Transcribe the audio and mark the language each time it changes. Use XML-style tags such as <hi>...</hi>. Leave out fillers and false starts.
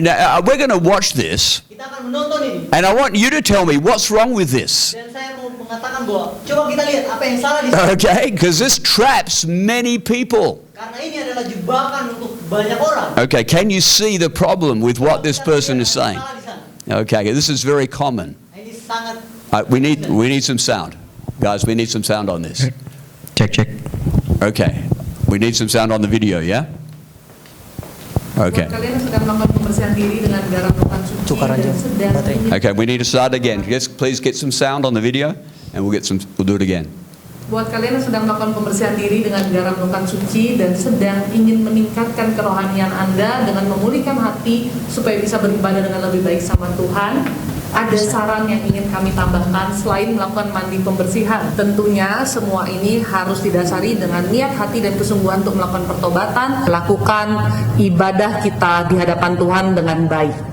<en>Now, we're going to watch this,</en> <id>Kita akan menonton ini</id> <en>and I want you to tell me what's wrong with this.</en> <id>dan saya mau mengatakan bahwa coba kita lihat apa yang salah di sana.</id> <en>Okay? Because this traps many people. Karena ini adalah jebakan untuk banyak orang. Okay, can you see the problem with what this person is saying? Okay, this is very common.</en> <id>Ini sangat.</id> <en>We need some sound. Guys, we need some sound on this. Check. Okay. We need some sound on the video, yeah? Okay.</en> <id>Buat kalian yang sedang melakukan pembersihan diri dengan garam lukan suci Tukar aja dan sedang baterai. ingin-</id> <en>Okay, we need to start again. Yes, please get some sound on the video and we'll do it again.</en> <id>Buat kalian yang sedang melakukan pembersihan diri dengan garam lukan suci dan sedang ingin meningkatkan kerohanian Anda dengan memulihkan hati supaya bisa beribadah dengan lebih baik sama Tuhan, ada saran yang ingin kami tambahkan selain melakukan mandi pembersihan. Tentunya semua ini harus didasari dengan niat hati dan kesungguhan untuk melakukan pertobatan, lakukan ibadah kita di hadapan Tuhan dengan baik.</id>